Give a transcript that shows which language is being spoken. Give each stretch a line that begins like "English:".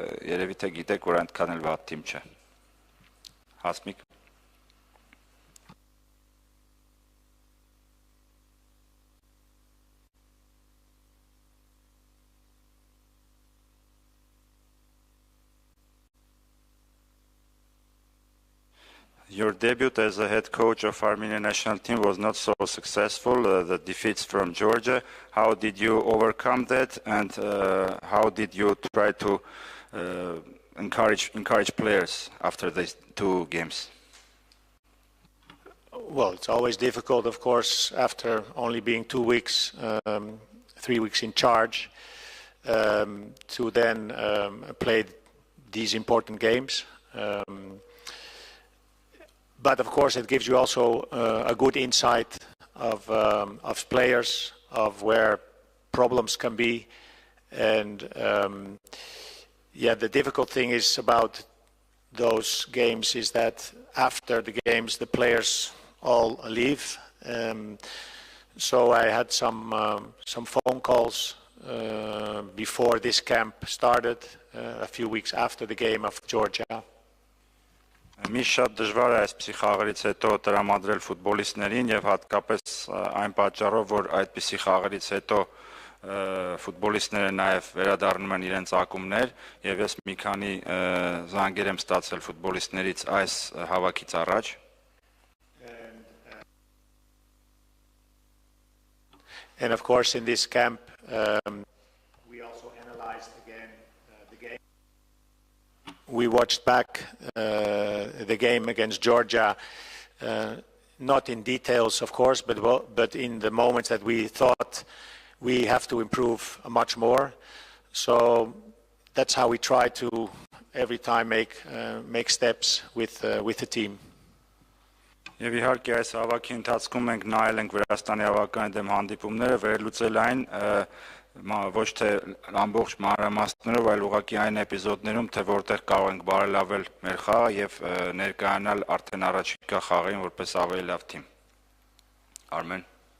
Armenian: երևի թե գիտեք, որ այնքան էլ վատ թիմ չէ։
English: Հասմիկ Your debut as a head coach of Armenian national team was not so successful, the defeats from Georgia. How did you overcome that, and how did you try to encourage players after these two games? Well, it's always difficult, of course, after only being 2 weeks, 3 weeks in charge, to then play these important games. But of course, it gives you also a good insight of players, of where problems can be, and yeah, the difficult thing is about those games is that after the games, the players all leave. So I had some phone calls before this camp started, a few weeks after the game of Georgia.
Armenian: Մի շատ դժվար է այսպիսի խաղերից հետո տրամադրել ֆուտբոլիստներին եւ հատկապես այն պատճառով, որ այդպիսի խաղերից հետո ֆուտբոլիստները նաեւ վերադառնում են իրենց ակումբներ եւ ես մի քանի զանգեր եմ ստացել ֆուտբոլիստներից այս հավաքից առաջ
English: And of course in this camp we also analyzed again the game. We watched back the game against Georgia, not in details, of course, but in the moments that we thought we have to improve much more. So that's how we try to every time make steps with the team.
Armenian: Եվ իհարկե այս հավաքի ընթացքում մենք նայել ենք Վրաստանի հավաքականի դեմ հանդիպումները, վերլուծել այն ոչ թե ամբողջ մանրամասներով, այլ ուղղակի այն էպիզոդներում, թե որտեղ կարող ենք բարելավել մեր խաղը եւ ներկայանալ արդեն առաջիկա խաղին որպես ավելի լավ թիմ։ Արմեն